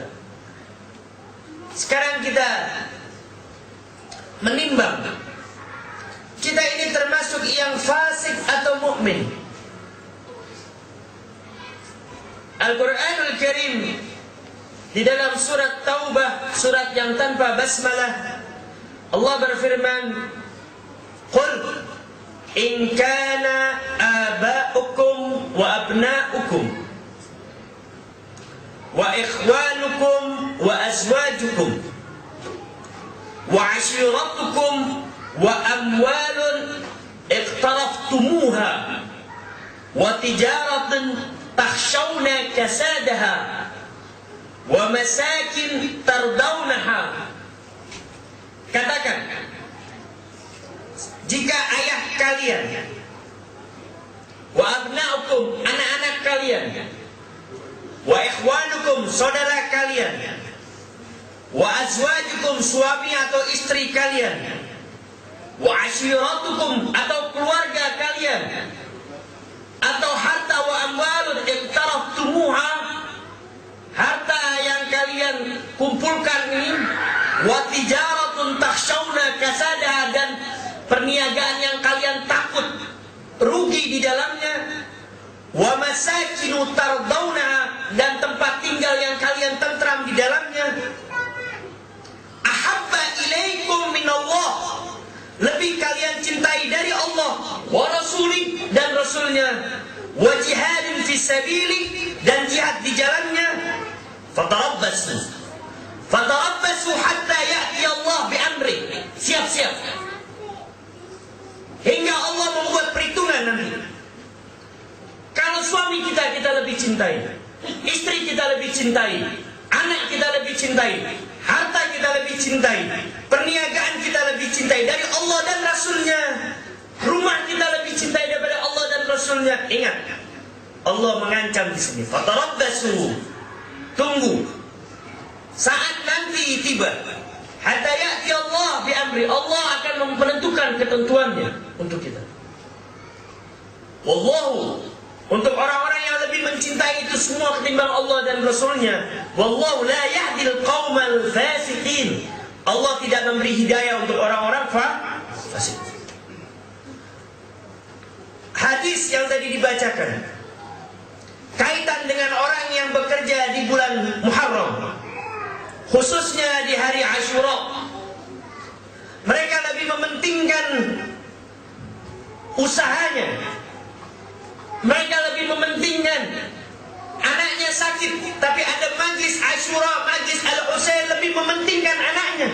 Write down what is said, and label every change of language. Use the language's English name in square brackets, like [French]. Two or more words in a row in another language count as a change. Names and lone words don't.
[Indonesian] Sekarang kita menimbang, kita ini termasuk yang fasik atau mukmin. Al-Quranul Karim di dalam surat Taubah, surat yang tanpa basmalah, Allah berfirman, [Arabic] "قل إن كان آباؤكم وأبناؤكم وإخوانكم وأزواجكم وعشيرتكم وأموال اقترفتموها وتجارة تخشون كسادها ومساكن ترضونها." [Indonesian] Katakan, jika ayah kalian, [Arabic] وأبناؤكم, [Indonesian] anak-anak kalian, [Arabic] وإخوانكم, [Indonesian] saudara kalian, [Arabic] وأزواجكم, [Indonesian] suami atau istri kalian, [Arabic] وعشيرتكم, [Indonesian] atau keluarga kalian, atau harta [Arabic] وأموال اقترفتموها, [Indonesian] harta yang kalian kumpulkan ini, [Arabic] وتجارة تخشون كسادها, [Indonesian] dan perniagaan yang kalian takut rugi di dalamnya, [Arabic] ومساكن ترضونها, [Indonesian] dan tempat tinggal yang kalian tentram di dalamnya, [Arabic] أحب إليكم من الله, [Indonesian] lebih kalian cintai dari Allah, [Arabic] ورسوله, [Indonesian] dan rasulnya, [Arabic] وجهاد في سبيله, [Indonesian] dan jihad di jalannya, [Arabic] فتربصوا حتى يأتي الله بأمره, [Indonesian] siap-siap hingga Allah membuat perhitungan nanti. Kalau suami kita lebih cintai, istri kita lebih cintai, anak kita lebih cintai, harta kita lebih cintai, perniagaan kita lebih cintai dari Allah dan Rasulnya, rumah kita lebih cintai daripada Allah dan Rasulnya. Ingat, Allah mengancam di sini. Fatarabbasu, tunggu saat nanti tiba, [Arabic] حتى يأتي الله بأمره, [Indonesian] Allah akan menentukan ketentuannya untuk kita. Wallahu, untuk orang-orang yang lebih mencintai itu semua ketimbang Allah dan Rasulnya. [Arabic] والله لا يهدي القوم الفاسقين, [Indonesian] Allah tidak memberi hidayah untuk orang-orang fasik. Hadis yang tadi dibacakan kaitan dengan orang yang bekerja di bulan Muharram, khususnya di hari Asyura. Mereka lebih mementingkan usahanya, mereka lebih mementingkan anaknya sakit, tapi ada majlis Asyura, majlis Al-Husain, lebih mementingkan anaknya.